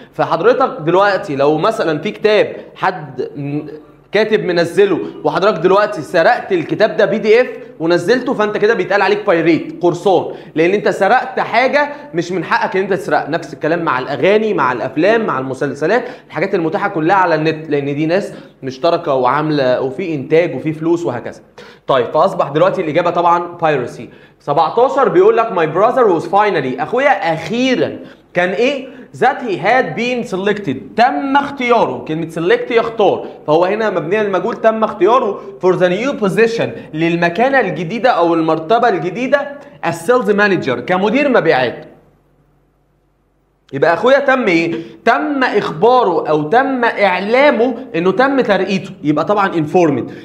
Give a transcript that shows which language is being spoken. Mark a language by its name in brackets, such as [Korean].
[Arabic] فحضرتك دلوقتي لو مثلا في كتاب حد كاتب منزله وحضرتك دلوقتي سرقت الكتاب ده PDF ونزلته، فانت كده بيتقال عليك بايريت، قرصان، لان انت سرقت حاجه مش من حقك ان انت تسرقها. نفس الكلام مع الاغاني، مع الافلام، مع المسلسلات، الحاجات المتاحه كلها على النت، لان دي ناس مشتركه وعامله وفي انتاج وفي فلوس وهكذا. طيب فاصبح دلوقتي الاجابه طبعا بايرسي. [English] 17 [Arabic] بيقول لك [English] my brother was finally، [Arabic] اخويا اخيرا كان ايه؟ [English] that he had been selected، [Arabic] تم اختياره. كلمة select يختار، فهو هنا مبنية للمجهول، تم اختياره [English] for the new position، [Arabic] للمكانة الجديدة أو المرتبة الجديدة [English] as sales manager، [Arabic] كمدير مبيعات. يبقى أخويا تم إيه؟ تم إخباره أو تم إعلامه إنه تم ترقيته، يبقى طبعا informed.